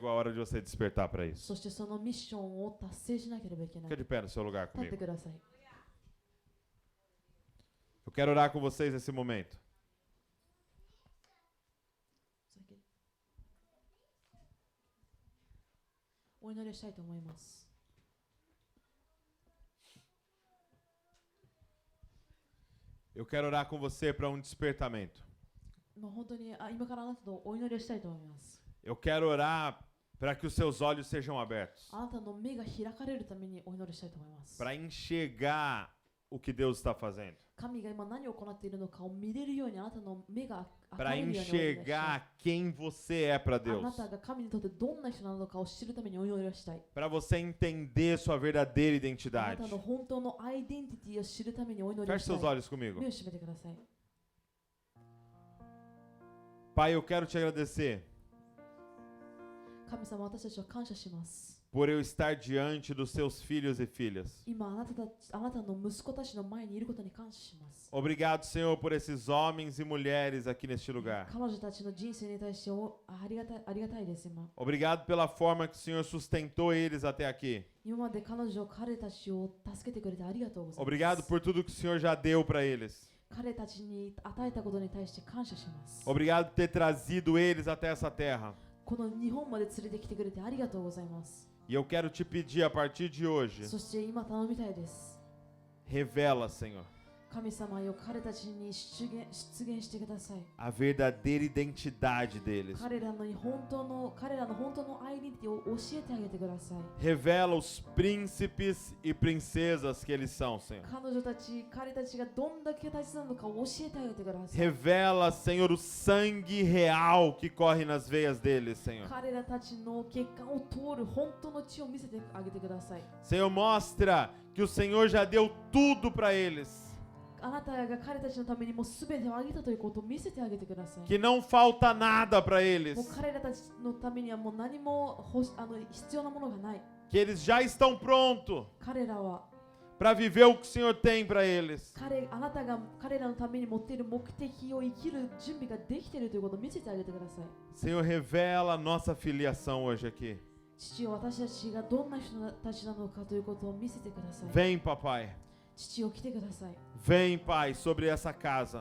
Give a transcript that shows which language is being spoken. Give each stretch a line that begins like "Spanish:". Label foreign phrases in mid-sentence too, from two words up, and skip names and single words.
Portuguese: Chegou a hora de você despertar para isso.
Japanese: そしてそのミッションを達成しなければいけない。
Portuguese: Fica de pé no seu lugar
Japanese: 立って
Portuguese: comigo.
Japanese: ください。
Portuguese: Eu quero orar com vocês nesse momento.
Japanese: お祈りをしたいと思います。
Portuguese: Eu quero orar com você para um despertamento.
Japanese: もう本当に今からあなたとお祈りをしたいと思います。
Portuguese: Eu quero orar para que os seus olhos sejam abertos,
Japanese: あなたの目が開かれるためにお祈りしたいと思います。
Portuguese: para enxergar o que Deus está fazendo.
Japanese: 神が今何を行っているのかを見れるようにあなたの目が
Portuguese: para
Japanese: 明るいようにお祈りしたい。
Portuguese: enxergar quem você é para
Japanese: あ
Portuguese: Deus,
Japanese: なたが神にとってどんな人なのかを知るためにお祈りをしたい。
Portuguese: para você entender sua verdadeira
Japanese: あな
Portuguese: identidade.
Japanese: たの本当のアイデンティティを知るためにお祈りを
Portuguese: Feche
Japanese: したい。
Portuguese: seus olhos comigo.
Japanese: 目を閉めてください。
Portuguese: Pai, eu quero te agradecer
Japanese: 神様、私たちは感謝します。
Portuguese: por eu estar diante dos seus filhos e filhas.
Japanese: 今あなたの息子たちの前にいることに感謝します。
Portuguese: Obrigado, Senhor, por esses homens e mulheres aqui neste lugar.
Japanese: 彼女たちの人生に対してありがたいです。今
Portuguese: Obrigado pela forma que o Senhor sustentou eles até aqui.
Japanese: まで彼たちを助けてくれてありがとうございます。
Portuguese: Obrigado por tudo que o Senhor já deu para eles.
Japanese: 彼たちに与えたことに対して感謝します。
Portuguese: Obrigado por ter trazido eles até essa terra.
Japanese: この日本まで連れてきてくれてありがとうございます。
Portuguese: E eu quero te pedir a partir de hoje,
Japanese: そして今頼みたいです。
Portuguese: revela, Senhor,
Japanese: 神様よ、彼たちに出現してください。
Portuguese: a verdadeira identidade deles.
Japanese: 彼らの本当のアイデンティティを教えてあげてください。
Portuguese: Revela os príncipes e princesas que eles são, Senhor.
Japanese: 彼たちがどんだけ大切なのかを教えてあげてください。
Portuguese: Revela, Senhor, o sangue real que corre nas veias deles, Senhor.
Japanese: 彼らたちの血管を通る本当の血を見せてあげてください。
Portuguese: Senhor, mostra que o Senhor já deu tudo para eles.
Japanese: あなたが彼たちのためにもう全てをあげたということを見せてあげてください。
Portuguese: Que não falta nada para eles.
Japanese: もう彼らたちのためにはもう何も必要なものがない。
Portuguese: Que eles já estão prontos
Japanese: 彼らは
Portuguese: para viver o que o Senhor tem para eles.
Japanese: あなたが彼らのために持っている目的を生きる準備ができているということを見せてあげてください。
Portuguese: Senhor, revela a nossa filiação hoje aqui.
Japanese: 父よ、私たちがどんな人たちなのかということを見せてください。
Portuguese: Vem, papai.
Japanese: 父よ、来てください。
Portuguese: Vem, Pai, sobre essa casa